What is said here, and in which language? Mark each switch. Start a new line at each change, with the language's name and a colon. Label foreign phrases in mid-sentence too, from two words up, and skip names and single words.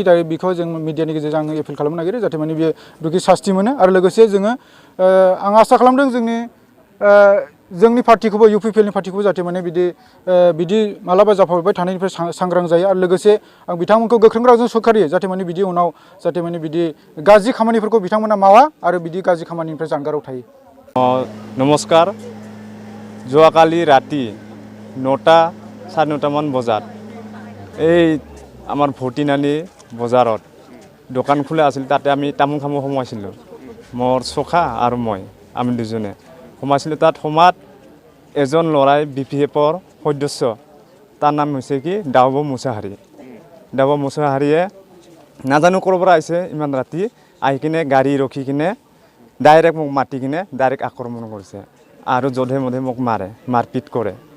Bodo: दारै बेखौ जों मिडियानि गेजेरजों आङो एपिल खालामनो नागिरो जाहाथे माने बियो दुखि सास्ति मोनो आरो लोगोसे जोङो आं आसा खालामदों जोंनि पार्टिखौबो UPPL नि पार्टिखौबो जाहाथे माने बिदि मालाबा जाफाबाय थानायनिफ्राय सांग्रां जायो आरो लोगोसे आं बिथांमोनखौ गोख्रों रावजों सोंखारियो जाहाथे माने बिदि उनाव जाहाथे माने बिदि गाज्रि खामानिफोरखौ बिथांमोना मावा आरो बिदि गाज्रि खामानिनिफ्राय जानगाराव थायो।
Assamese: नमस्कार যোৱাকালি ৰাতি 9টা 9:30 মান বজাত এই আমাৰ ভটিনানি বজাৰত দোকান খোলা আছিল তাতে আমি তামোল খাব সোমাইছিলোঁ মোৰ সখা আৰু মই আমি দুজনে সোমাইছিলোঁ তাত সোমাত এজন ল'ৰাই BPFৰ সদস্য তাৰ নাম হৈছে কি ডাউব মুছাহাৰীয়ে নাজানো ক'ৰ পৰা আহিছে ইমান ৰাতি আহি কিনে গাড়ী ৰখি কিনে ডাইৰেক্ট মোক মাতি কিনে ডাইৰেক্ট আক্ৰমণ কৰিছে আৰু জধে মধে মোক মাৰপিট কৰে।